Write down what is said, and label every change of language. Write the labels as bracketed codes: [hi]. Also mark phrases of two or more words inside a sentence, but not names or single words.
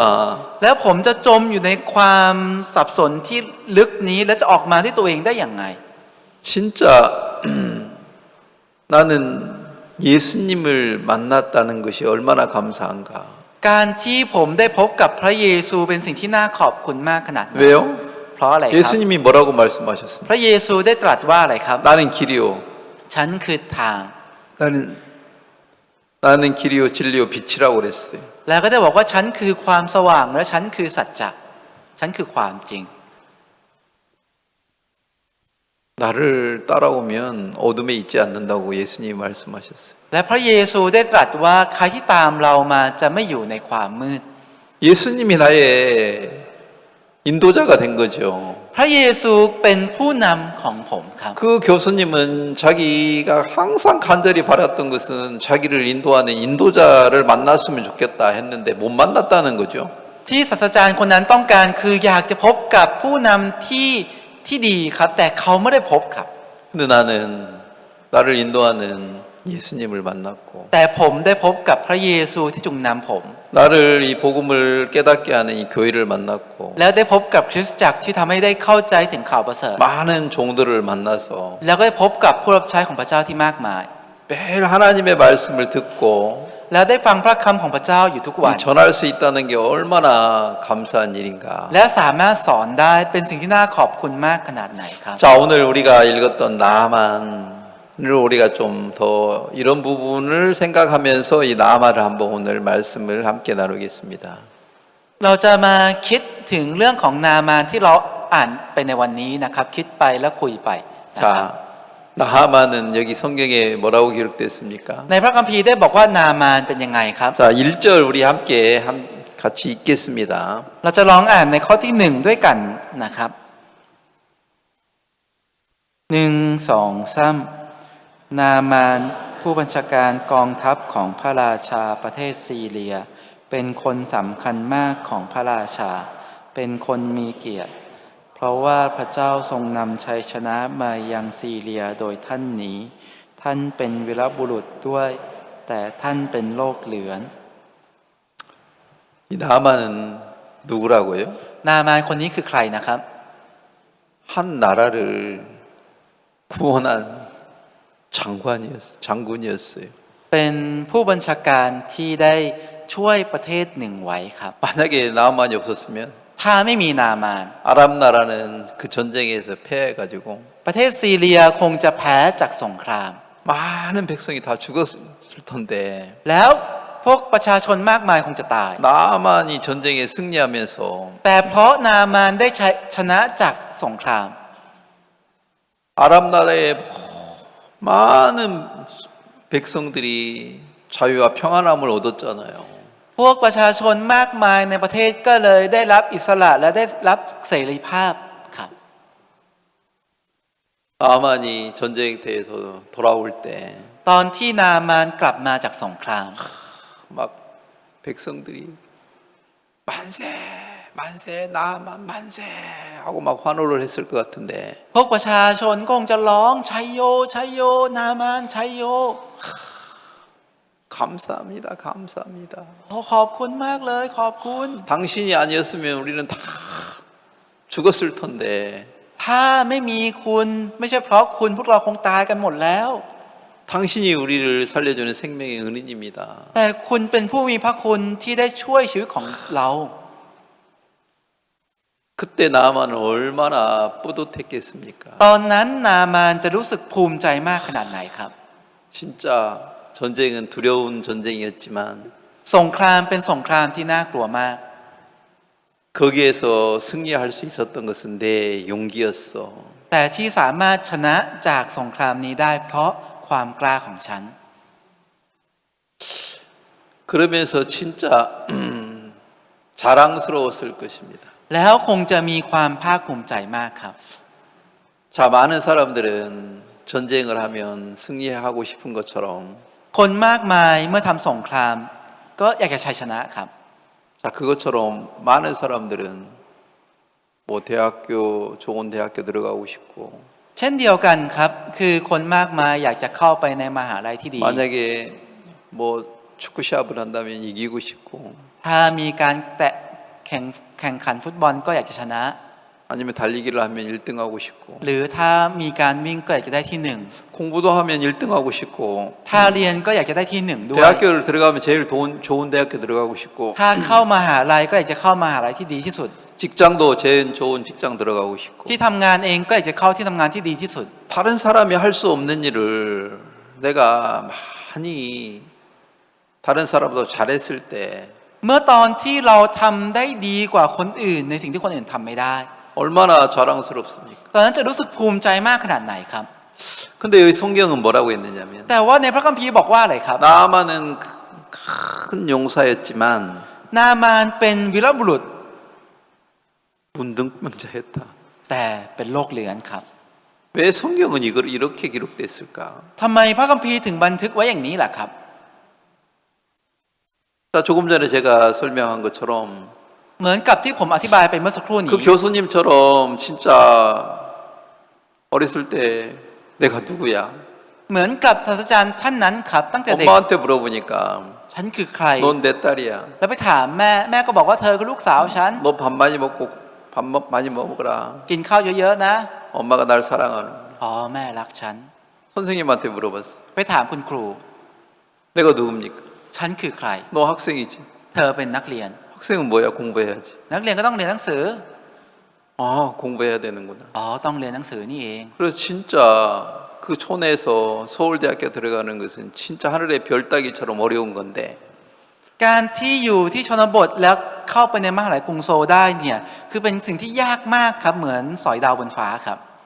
[th] แล้วผมจะจมอยู่ในความสับสนที่ลึกนี้และจะออกมาที่ตัวเองได้อย่างไง [ko] 진짜 나는 예수님을 만났다는 것이 얼마나 감사한가. [th] การที่ผมได้พบกับพระเยซูเป็นสิ่งที่น่าขอบคุณมากขนาดนั้น [ko] 왜요? [th] เพราะอะไรครับ [ko] 예수님이 뭐라고 말씀하셨습니까? [th] พระเยซูได้ตรัสว่าอะไรครับ [ko] 나는 길이요. [th] ฉันคือทาง [ko] 나는 길이요 진리요 빛이라고 그랬어요. [th] แล้วก็ได้บอกว่าฉันคือความสว่างและฉันคือสัจจะฉันคือความจริง [ko] 나를 따라오면 어둠에 있지 않는다고 예수님이 말씀하셨어요. [th] และพระเยซูได้ตรัสว่าใครที่ตามเรามาจะไม่อยู่ในความมืด [ko] 예수님이 나의 인도자가 된 거죠. [th] พระเยซูเป็นผู้นำของผมครับ [ko] 그 교수님은 자기가 항상 간절히 바랐던 것은 자기를 인도하는 인도자를 만났으면 좋겠다 했는데 못 만났다는 거죠. [th] ที่ศาสตราจารย์คนนั้นต้องการคืออยากจะพบกับผู้นำที่ดีครับแต่เขาไม่ได้พบครับ [ko] 근데 나는 나를 인도하는 예수님을 만났고 [th] แต่ผมได้พบกับพระเยซูที่จุงนำผม [ko] 나를 이 복음을 깨닫게 하는 이 교회를 만났고 [th] แล้วได้พบกับคริสตจักรที่ทำให้ได้เข้าใจถึงข่าวประเสริฐ [ko] 많은 종들을 만나서 [th] แล้วก็ได้พบกับผู้รับใช้ของพระเจ้าที่มากมาย [ko] 매일 하나님의 말씀을 듣고 [th] แล้วได้ฟังพระคำของพระเจ้าอยู่ทุกวัน [ko] 전할 수 있다는 게 얼마나 감사한 일인가. [th] และสามารถสอนได้เป็นสิ่งที่น่าขอบคุณมากขนาดไหนครับ [ko] 자, 오늘 우리가 읽었던 나만을 우리가 좀 더 이런 부분을 생각하면서 이 나만을 한번 오늘 말씀을 함께 나누겠습니다. [th] เราจะมาคิดถึงเรื่องของนามานที่เราอ่านไปในวันนี้นะครับคิดไปแล้วคุยไปนะครับ [ko] 자, 나하만은 여기 성경에 뭐라고 기록됐습니까? [th] ในพระคัมภีร์ได้บอกว่านามานเป็นยังไงครับ [ko] 자, 1절 우리 함께 같이 읽겠습니다. [th] เราจะลองอ่านในข้อที่หนึ่งด้วยกันนะครับ1 2 3นามานผู้บัญชาการกองทัพของพระราชาประเทศซีเรียเป็นคนสำคัญมากของพระราชาเป็นคนมีเกียรติเพราะว่าพระเจ้าทรงนำชัยชนะมายังซีเรียโดยท่านนี้ท่านเป็นวีรบุรุษด้วยแต่ท่านเป็นโรคเหลือน [ko] 이 나하만은 누구라고요? [th] นามานคนนี้คือใครนะครับ [ko] 한 나라를 구원한 장군이었어요. [th] เป็นผู้บัญชาการที่ได้ช่วยประเทศหนึ่งไว้ครับ [ko] 만약에 나하만이 없었으면 [th] ถ้าไม่มีนามาน [ko] 아랍 나라는 그 전쟁에서 패해가지고 [th] ประเทศซีเรียคงจะแพ้จากสงคราม [ko] 많은 백성이 다 죽었을 텐데 [th] แล้วพวกประชาชนมากมายคงจะตาย [ko] 나하만이 전쟁에 승리하면서 [th] แต่เพราะนามานได้ชนะจากสงคราม [ko] 아랍 나라의 많은 백성들이 자유와 평안함을 얻었잖아요. [th] พวกประชาชนมากมายในประเทศก็เลยได้รับอิสระและได้รับเสรีภาพครับ [ko] 나하만이 전쟁터에서 돌아올 때 [th] ตอนที่นามานกลับมาจากสงคราม [ko] 막 백성들이 만세 만세 나하만 만세 하고 막 환호를 했을 것 같은데 [th] พวกประชาชนก็คงจะร้องชัยโยชัยโยนามานชัยโย [ko] 감사합니다 감사합니다 [th] ขอบคุณมากเลยขอบคุณ [ko] 당신이 아니었으면 우리는 다 죽었을 텐데 [th] ถ้าไม่มีคุณไม่ใช่เพราะคุณพวกเราคงตายกันหมดแล้ว [ko] 당신이 우리를 살려주는 생명의 은인입니다. [th] แต่คุณเป็นผู้มีพระคุณที่ได้ช่วยชีวิตของเรา [ko] 그때 나하만은 얼마나 뿌듯했겠습니까? [th] ตอนนั้นนามานจะรู้สึกภูมิใจมากขนาดไหนครับ [ko] 진짜 전쟁은 두려운 전쟁이었지만 [th] สงครามเป็นสงครามที่น่ากลัวมาก [ko] 거기에서 승리할 수 있었던 것은 내 용기였어. [th] แต่ที่สามารถชนะจากสงครามนี้ได้เพราะความกล้าของฉัน [ko] 그러면서 진짜 자랑스러웠을 것입니다. [th] แล้วคงจะมีความภาคภูมิใจมากครับ [ko] 자, 많은 사람들은 전쟁을 하면 승리하고 싶은 것처럼 [th] คนมากมายเมื่อทำสงครามก็อยากจะชัยชนะครับ [ko] 자, 그것처럼 많은 사람들은 뭐 좋은 대학교 들어가고 싶고 [th] เช่นเดียวกันครับคือคนมากมายอยากจะเข้าไปในมหาลัยที่ดี [ko] 만약에 뭐 축구 시합을 한다면 이기고 싶고 [th] ถ้ามีการแข่งขันฟุตบอลก็อยากจะชนะ [ko] 아니면 달리기를 하면 1등하고 싶고 [th] หรือถ้ามีการวิ่งก็อยากจะได้ที่หนึ่ง [ko] 공부도 하면 1등하고 싶고 [th] ถ้าเรียนก็อยากจะได้ที่หนึ่งด้วย [ko] 대학교를 들어가면 제일 좋은 대학교 들어가고 싶고 [th] ถ้าเข้ามหาลัยก็อยากจะเข้ามหาลัยที่ดีที่สุด [ko] 직장도 제일 좋은 직장 들어가고 싶고 [th] ที่ทำงานเองก็อยากจะเข้าที่ทำงานที่ดีที่สุด [ko] 다른 사람이 할 수 없는 일을 내가 많이 다른 사람보다 잘했을 때 [th] เมื่อตอนที่เราทำได้ดีกว่าคนอื่นในสิ่งที่คนอื่นทำไม่ได้ [ko] 얼마나 자랑스럽습니까? [th] ตอนนั้นจะรู้สึกภูมิใจมากขนาดไหนครับ [ko] 근데 여기 성경은 뭐라고 했느냐면 [th] แต่ว่าในพระคัมภีร์บอกว่าอะไรครับ [ko] 나아만은 큰 용사였지만 [th] นามานเป็นวีรบุรุษ [ko] 문둥병자였다. [th] แต่เป็นโรคเหลือนครับ [ko] 왜 성경은 이걸 이렇게 기록됐을까? [th] ทำไมพระคัมภีร์ถึงบันทึกไว้อย่างนี้ล่ะครับ [ko] 자, 조금 전에 제가 설명한 것처럼 [th] เหมือนกับที่ผมอธิบายไปเมื่อสักครู่นี้ [ko] 그 교수님처럼 진짜 어렸을 때 내가 누구야? [th] เหมือนกับศาสตราจารย์ท่านนั้นครับตั้งแต่เด็ก [ko] 엄마한테 물어보니까 [th] ฉันคือใคร [ko] 넌 내 딸이야. [th] แล้วไปถามแม่แม่ก็บอกว่าเธอคือลูกสาวฉัน [ko] 너 밥 많이 먹고 밥 많이 먹어라. [th] กินข้าวเยอะๆนะ [ko] 엄마가 날 사랑하는. [th] อ๋อแม่รักฉัน [ko] 선생님한테 물어봤어. [th] ไปถามคุณครู [ko] 내가 누굽니까? [th] ฉันคือใคร [ko] 너 학생이지. [th] เธอเป็นนักเรียน [ko] 학생은 뭐야? 공부해야지. [th] นักเรียนก็ต้องเรียนหนังสือ [ko] 아, 공부해야 되는구나. [th] อ๋อต้องเรียนหนังสือนี่เอง [ko] 그래서 진짜 그 촌에서 서울대학교 들어가는 것은 진짜 하늘의 별 따기처럼 어려운 건데 [th] การที่อยู่ที่ชนบทแล้วเข้าไปในมหาวิทยาลัยกรุงโซลได้เนี่ยคือเป็นสิ่งที่ยากมากครับเหมือนสอยดาวบนฟ้าครับ